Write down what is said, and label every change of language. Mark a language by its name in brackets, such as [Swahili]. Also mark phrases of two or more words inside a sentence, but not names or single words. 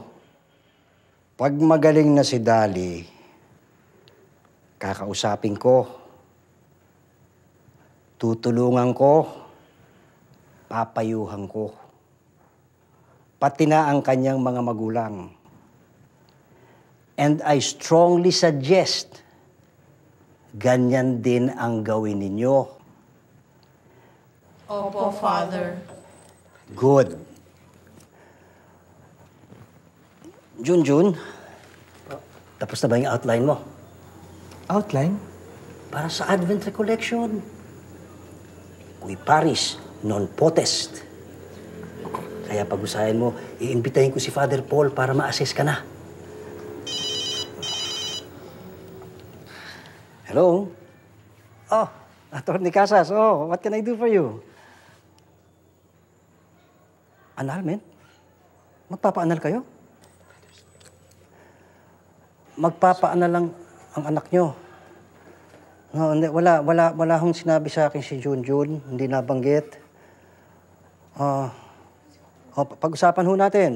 [Filipino] Pag magaling na si Dali, kakausapin ko, tutulungan ko, papayuhan ko. Pati na ang kanyang mga magulang. [English] And I strongly suggest, [Filipino] ganyan din ang gawin ninyo. Opo, Father. [English] Good. [Filipino] Junjun, tapos na ba yung outline mo? Outline? Para sa Advent Recollection. [Latin] Cui paris, non potest. [Filipino] Kaya pag-usahin mo, iimbitahin ko si Father Paul para ma-assess ka na. [English] Hello? Oh, Atty. Casas. Oh, what can I do for you? [Filipino] Annulment? Magpapa-annul kayo? Magpapa-annul lang ang anak nyo. No, hindi, wala hong sinabi sa akin si Junjun. Hindi nabanggit. Pag-usapan ho natin.